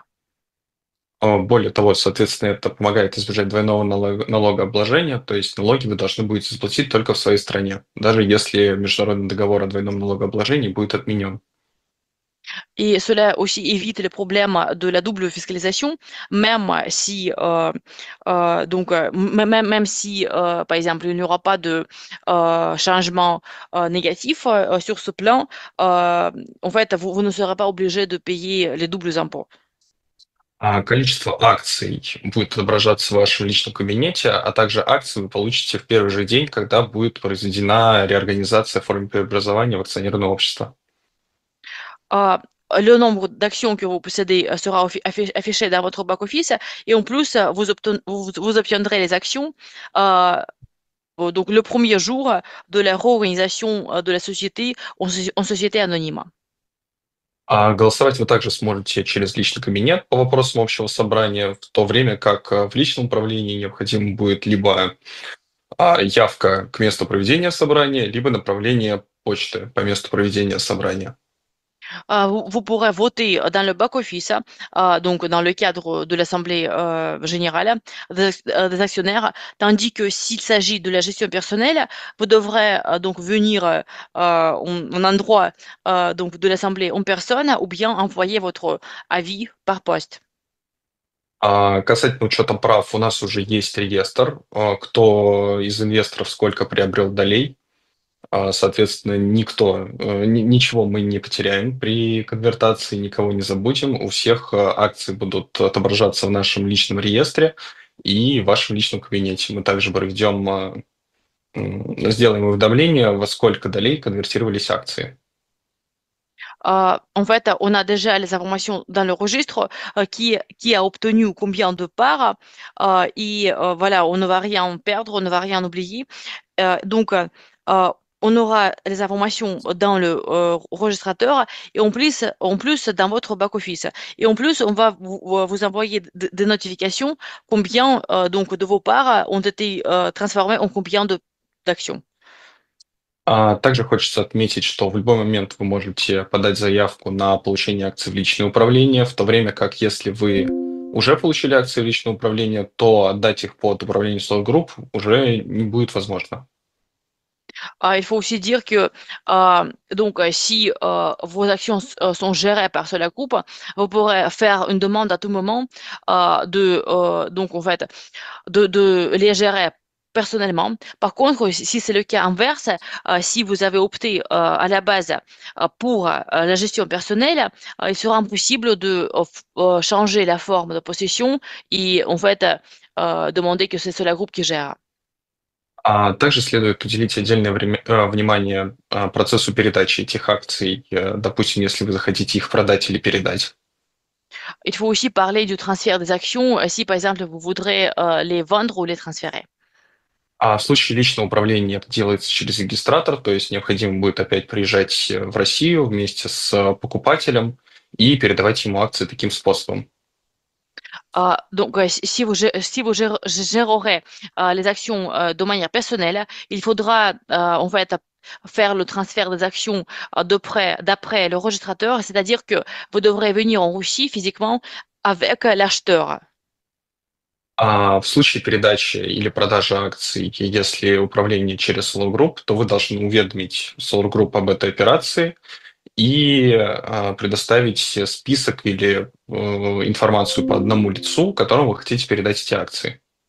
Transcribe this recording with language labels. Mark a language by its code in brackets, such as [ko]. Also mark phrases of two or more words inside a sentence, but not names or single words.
[ru] Более того, соответственно, это помогает избежать двойного налогообложения, то есть налоги вы должны будете заплатить только в своей стране, даже если международный договор о двойном налогообложении будет отменен. [fr] Et cela aussi évite le problème de la double fiscalisation, même si, même si, par exemple, il n'y aura pas de changement négatif sur ce plan, en fait, vous ne serez pas obligé de payer les doubles impôts. [ru] Количество акций будет отображаться в вашем личном кабинете, а также акции вы получите в первый же день, когда будет произведена реорганизация в форме преобразования в акционерное общество. [fr] Euh, le nombre d'actions que vous possédez sera affiché dans votre back-office et en plus, vous obtiendrez les actions donc le premier jour de la réorganisation de la société en société anonyme. [ru] Голосовать вы также сможете через личный кабинет по вопросам общего собрания, в то время как в личном управлении необходимо будет либо явка к месту проведения собрания, либо направление почты по месту проведения собрания. [fr] Vous pourrez voter dans le back-office, donc dans le cadre de l'Assemblée générale des actionnaires, tandis que s'il s'agit de la gestion personnelle, vous devrez donc venir en endroit donc de l'Assemblée en personne ou bien envoyer votre avis par poste. [ru] Касательно учета прав, у нас уже есть реестр, кто из инвесторов сколько приобрел долей. Соответственно, ничего мы не потеряем при конвертации, никого не забудем. У всех акции будут отображаться в нашем личном реестре и в вашем личном кабинете. Мы также сделаем уведомление, во сколько долей конвертировались акции. [fr] En fait, on a déjà les informations dans le registre qui a obtenu combien de parts et voilà, on ne va rien perdre, on ne va rien oublier. Donc, on aura les informations dans le registrateur et en plus dans votre back-office. Et en plus, on va vous envoyer des notifications combien donc de vos parts ont été transformées en combien de d'actions. [ru] Также хочется отметить, что в любой момент вы можете подать заявку на получение акций в личное управление, в то время как если вы уже получили акции в личное управление, то отдать их под управление Solar Group уже не будет возможно. [fr] Il faut aussi dire que si vos actions sont gérées par Solar Group, vous pourrez faire une demande à tout moment de les gérer personnellement. Par contre, si c'est le cas inverse, si vous avez opté à la base pour la gestion personnelle, il sera impossible de changer la forme de possession et en fait demander que c'est Solar Group qui gère. [ru] Также следует уделить отдельное внимание процессу передачи этих акций, допустим, если вы захотите их продать или передать. [fr] Il faut aussi parler du transfert des actions si par exemple vous voudrez les vendre ou les transférer. [ru] А в случае личного управления это делается через регистратор, то есть необходимо будет опять приезжать в Россию вместе с покупателем и передавать ему акции таким способом. [fr] Si vous gérerez les actions de manière personnelle, il faudra en fait faire le transfert des actions d'après le registrateur, c'est-à-dire que vous devrez venir en Russie physiquement avec l'acheteur. [ru] А в случае передачи или продажи акций, если управление через Solar Group, то вы должны уведомить Solar Group об этой операции и предоставить список или информацию по одному лицу, которому вы хотите передать эти акции.